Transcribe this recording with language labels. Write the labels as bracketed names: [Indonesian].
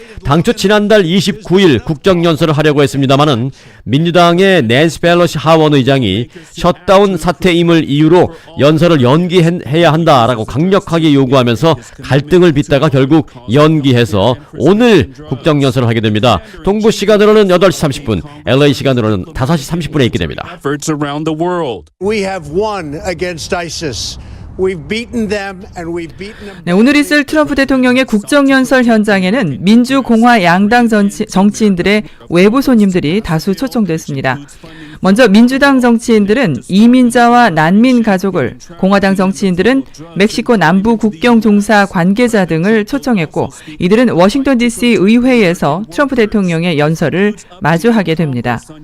[Korean] 당초 지난달 29일 국정연설을 하려고 했습니다마는 민주당의 낸시 펠로시 하원 의장이 트럼프이 셧다운 사태임을 이유로 연설을 연기해야 한다라고 강력하게 요구하면서 갈등을 빚다가 결국 연기해서 오늘 국정연설을 하게 됩니다. 동부 시간으로는 8시 30분, LA 시간으로는 5시 30분에 있게 됩니다. [English] efforts around the world. We have won against ISIS. We've beaten them and we've beaten them. [Korean] 네, 오늘 있을 트럼프 대통령의 국정연설 현장에는 민주, 공화 양당 정치인들의 외부 손님들이 다수 초청됐습니다. 먼저 민주당 정치인들은 이민자와 난민 가족을, 공화당 정치인들은 멕시코 남부 국경 종사 관계자 등을 초청했고 이들은 워싱턴 DC 의회에서 트럼프 대통령의 연설을 마주하게 됩니다.